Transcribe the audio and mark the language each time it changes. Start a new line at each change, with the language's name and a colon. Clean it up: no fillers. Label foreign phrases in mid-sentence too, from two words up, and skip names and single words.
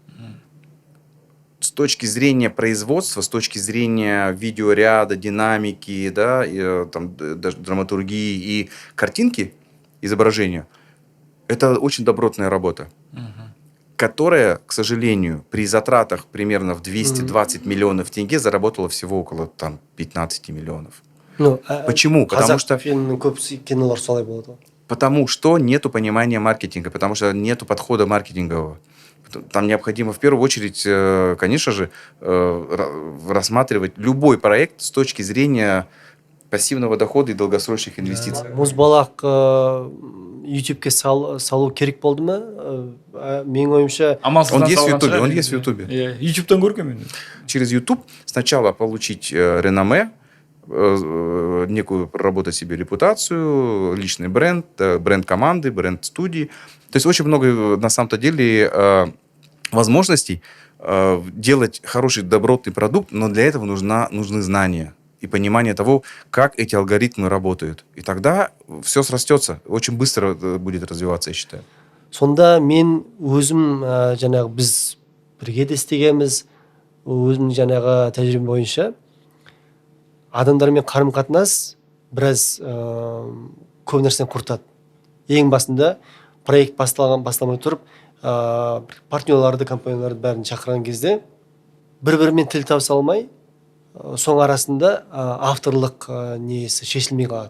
Russian: С точки зрения производства, с точки зрения видеоряда, динамики, да, и, там, даже драматургии и картинки, изображения, это очень добротная работа, которая, к сожалению, при затратах примерно в 220 миллионов тенге заработала всего около там, 15 миллионов. Ну, Почему? Потому что
Kazakh: фильмнің көп кинолар солай болады ғой.
Russian: Потому что нету понимания маркетинга, потому что нету подхода маркетингового. Там необходимо в первую очередь, конечно же, рассматривать любой проект с точки зрения пассивного дохода и долгосрочных инвестиций.
Kazakh: Мұзбалақ ютубке салу керек болды ма? Менің ойымша
Russian: Он есть в Ютубе, он есть в Ютубе.
Kazakh: Ютубтан көргенмін мен.
Russian: Через YouTube сначала получить реноме, некую проработать себе репутацию, личный бренд, бренд команды, бренд студии. То есть очень много на самом-то деле возможностей делать хороший добротный продукт, но для этого нужны знания и понимание того, как эти алгоритмы работают. И тогда все срастется, очень быстро будет развиваться, я считаю.
Kazakh: сонда мен өзім жаңағы біз бірге де істегенбіз, өзім жаңағы тәжірибем бойынша адамдармен қарым-қатынас біраз көп нәрсені құртады. Ең басында проект басталмай тұрып, партнерларды, компанияларды бәрін шақырған кезде бір-бірімен тіл табыса алмай, соң арасында авторлық несі шешілмей қалады.